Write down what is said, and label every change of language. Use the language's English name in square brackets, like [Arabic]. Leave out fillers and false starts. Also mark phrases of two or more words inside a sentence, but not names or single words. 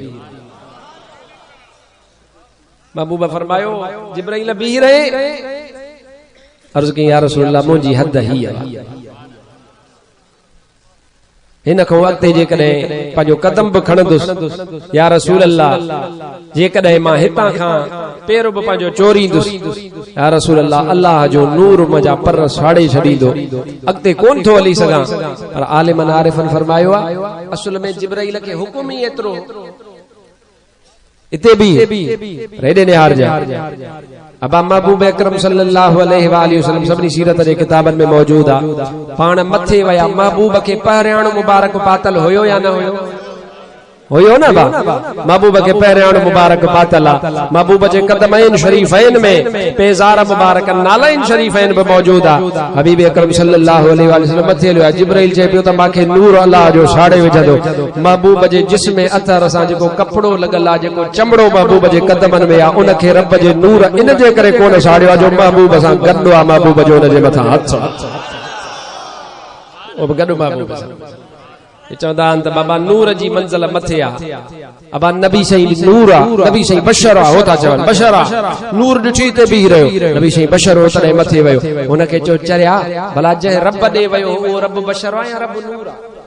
[Sindhi] महबूब फरमायो जिब्राईल बीही रहे अर्ज़ कई [Arabic] يا رسول الله [Sindhi] मुंहिंजी हद ही आहे हिन खां अॻिते जेकॾहिं पंहिंजो कदम बि खणंदुसि [Arabic] يا رسول الله [Sindhi] जेकॾहिं मां हितां खां पेर बि पंहिंजो चोरींदुसि [Arabic] يا رسول الله [Sindhi] अल्लाह जो नूर मुंहिंजा पर साड़े छॾींदो अॻिते कोन थो हली सघां पर आलिमन आरिफन फरमायो आहे असुल में जिब्राईल खे हुकुम ई एतिरो इते भी रेडे निहार जा अब महबूब अकरम [Arabic] صلى الله عليه وسلم [Sindhi] सभी सीरत जे किताबन में मौजूद आ पाण मथे वया महबूब के पहिरियाणो मुबारक पातल होयो या न होयो होयो ना बा महबूब के पहिरियाणो मुबारक पातल आ महबूब जे कदमैन शरीफैन में पेजार मुबारक नालैन शरीफैन में मौजूद आ हबीब अकरम [Arabic] صلى الله عليه وسلم [Sindhi] मथे लियो जिब्राईल जे पियो त माखे नूर अल्लाह जो साड़े विझंदो महबूब जे जिस्म में अथर सां जेको कपड़ो लगल आ जेको चमड़ो महबूब जे कदमन में आ उनखे रब जे नूर इन जे करे कोन साड़ियो जो महबूब सां गॾु आ महबूब जो उन जे मथां हथ ओ गॾु महबूब सां चवंदा आहिनि त बाबा नूर जी मंज़िल मथे आहे अबा नबी सही नूर आहे नबी सही बशर आहे हो था चवनि बशर आहे नूर ॾिठी ते बीह रहियो नबी सही बशर हो तॾहिं मथे वियो हुनखे चयो चरिया भला जंहिं रब ॾे वियो उहो रब बशर आहे या रब नूर आहे